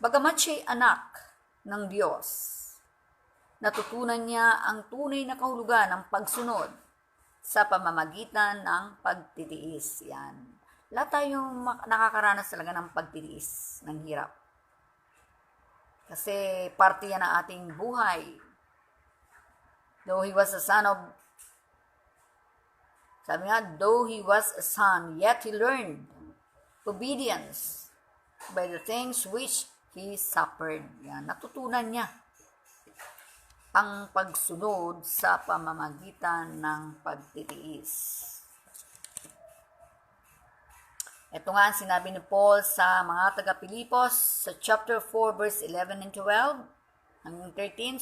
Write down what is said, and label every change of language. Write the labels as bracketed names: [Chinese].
[Filipino] Bagamat siya'y anak ng Diyos, natutunan niya ang tunay na kahulugan ng pagsunod sa pamamagitan ng pagtitiis. Yan. Lahat tayo nakakaranas talaga ng pagtitiis, ng hirap. Kasi parte yan ng ating buhay. [English] Though he was a son of, [Filipino] sabi nga, [English] though he was a son, yet he learned obedience by the things which he suffered. [Filipino] Yan, natutunan niya ang pagsunod sa pamamagitan ng pagtitiis. Ito nga ang sinabi ni Paul sa mga taga-Pilipos sa chapter 4 verse 11 and 12 hanggang 13.